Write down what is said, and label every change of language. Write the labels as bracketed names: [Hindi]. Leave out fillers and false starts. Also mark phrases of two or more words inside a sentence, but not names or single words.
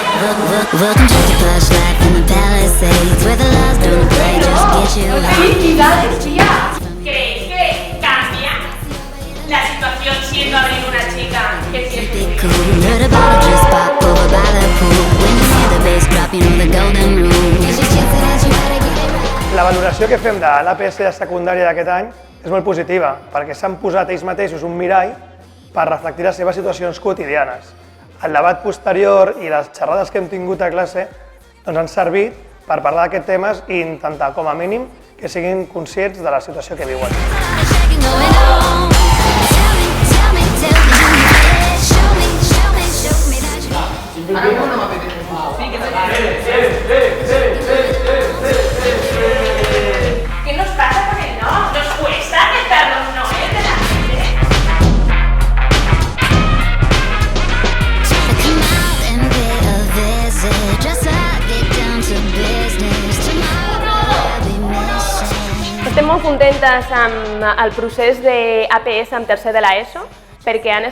[English] Welcome to the plush life in the Palisades, where the laws don't play, just get you [Spanish] ¡Felicidades, tía! ¿Creéis que cambia la situación siendo Abril una chica que siempre [English] cool. Heard about it, just pop over by the pool. When you hear the bass drop, you know the golden rule. Here's your chance to dance, you better get it right. [Catalan] La valoració que fem de l'APS de secundària d'aquest any és molt positiva, perquè s'han posat ells mateixos un mirall per reflectir les seves situacions quotidianes. El debat posterior i les xerrades que hem tingut a classe han servit per parlar d'aquests temes i intentar, com a mínim, que siguin conscients de la situació que viuen. [Spanish] ¿Qué nos pasa con el no? ¿Nos cuesta aceptar los noes de la gente? [Catalan] Estem molt contentes amb el procés d'APS en tercer de l'ESO perquè han